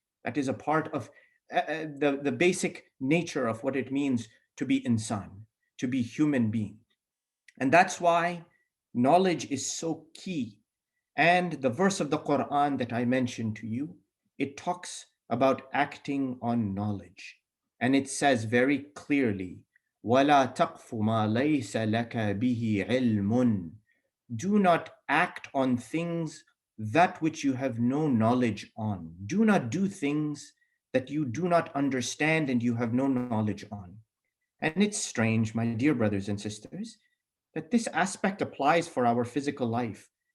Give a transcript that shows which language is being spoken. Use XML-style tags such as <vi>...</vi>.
<en>That is a part of the basic nature of what it means to be insan, to be human being. And that's why knowledge is so key. And the verse of the Quran that I mentioned to you, it talks about acting on knowledge. And it says very clearly,</en> <ar>وَلَا تَقْفُ مَا لَيْسَ لَكَ بِهِ عِلْمٌ.</ar> <en>Do not act on things that which you have no knowledge on. Do not do things that you do not understand and you have no knowledge on. And it's strange, my dear brothers and sisters, that this aspect applies for our physical life.</en>